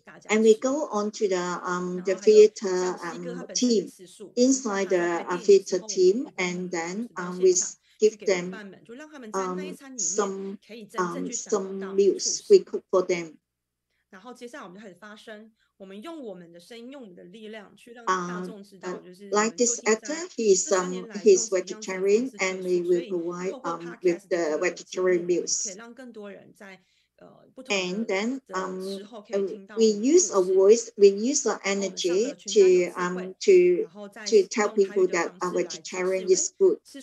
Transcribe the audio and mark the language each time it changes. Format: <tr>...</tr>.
<en>And we go on to the theater team, inside the theater team, and then we give them some meals we cook for them.</en> <zh>然后接下来我们就开始发声，我们用我们的声音，用我们的力量去让大众知道，就是</zh> <en>like this actor, he's vegetarian, and we will provide with the vegetarian meals.</en> <zh>可以让更多人在</zh> <en>And then we use our voice, we use our energy to tell people that vegetarian is good.</en>